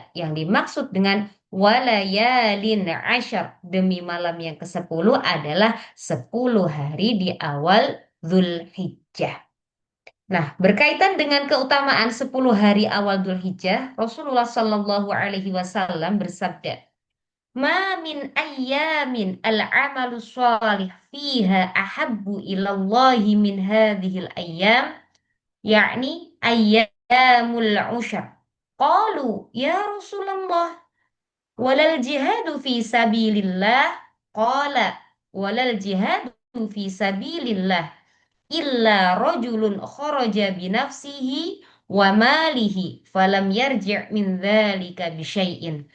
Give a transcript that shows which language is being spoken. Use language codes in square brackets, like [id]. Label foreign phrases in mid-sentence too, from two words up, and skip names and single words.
[id] Yang dimaksud dengan [ar] وليال عشر, [id] demi malam yang ke-10 adalah 10 hari di awal Zulhijjah. Nah, berkaitan dengan keutamaan 10 hari awal Dzulhijjah, Rasulullah [ar] صلى الله عليه وسلم [id] bersabda, [ar] "ما من أيام العمل الصالح فيها أحب إلى الله من هذه الأيام يعني أيام العشر." قالوا يا رسول الله ولا الجهاد في سبيل الله. قال ولا الجهاد في سبيل الله إلا رجل خرج بنفسه وماله فلم يرجع من ذلك بشيء.